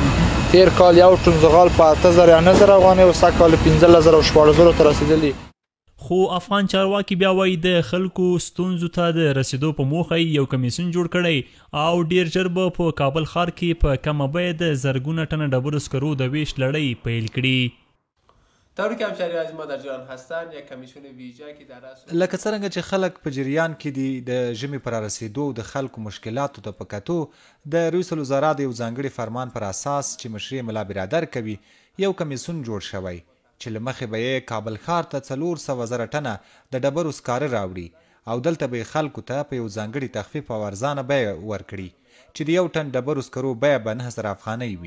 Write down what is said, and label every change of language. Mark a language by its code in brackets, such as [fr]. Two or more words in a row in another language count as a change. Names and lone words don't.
[ps] تیر کال یو ټن زغال په 8,000 یا 9,000 افغانۍ او سږ کال 15,000 او 14,000 ته رسېدلي. خو افغان چارواکي بیا وایي د خلکو ستونزو ته د رسېدو په موخه یو کمیسیون جوړ کړی او ډېر ژر به په کابل ښار کې په کمه بیه د زرګونه ټنه ډبرو سکرو د ویش لړۍ پیل کړي. [fa] طوری که همشهری عزیز ما در جریان هستند، یک کمیسیون ویژه که در اصل [ps] لکه څرنګه چې خلک په جریان کې دي د ژمي پر رسېدو د خلکو مشکلاتو ته په کتو د رئیس الوزرا د یو ځانګړي فرمان پر اساس چې مشري ملا برادر کوي یو کمیسیون جوړ شوی چې له مخې به یې کابل ښار ته 400,000 ټنه د ډبرو سکاره راوړي او دلته به یې خلکو ته په یو ځانګړي تخفیف او ارزانه بیه ورکړي چې د یو ټن ډبرو سکرو بیه به 9,000 افغانۍ وي.